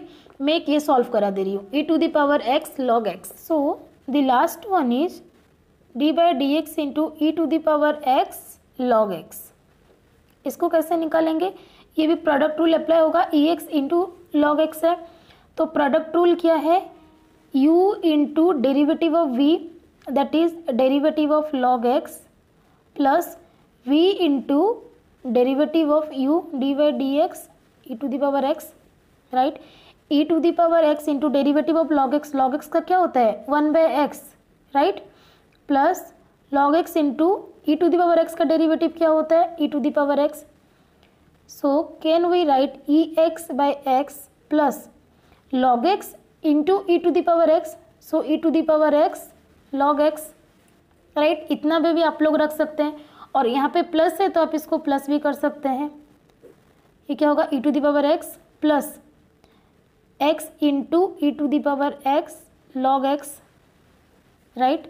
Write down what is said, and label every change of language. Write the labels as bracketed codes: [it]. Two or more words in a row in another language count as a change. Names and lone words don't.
[hi] मैं एक ये सॉल्व करा दे रही हूँ, e⁻x log x, [en] so the last one is d/dx into e⁻x log x. [hi] इसको कैसे निकालेंगे, ये भी [en] product rule apply [hi] होगा, [en] ex into log x [hi] है, तो [en] product rule [hi] क्या है, [en] u into derivative of v, that is derivative of log x plus v into derivative of u d/dx e⁻x, right, e⁻x into derivative of log x [hi] का क्या होता है 1/x, [en] right, plus log x into e⁻x [hi] का डेरिवेटिव क्या होता है e⁻x, [en] so can we write ex by x plus log x [hi] into e⁻x, so e⁻x log x, राइट, इतना भी आप लोग रख सकते हैं, और यहाँ पे प्लस है तो आप इसको प्लस भी कर सकते हैं। ये क्या होगा [en] e⁻x plus x into e⁻x log x, [hi] राइट।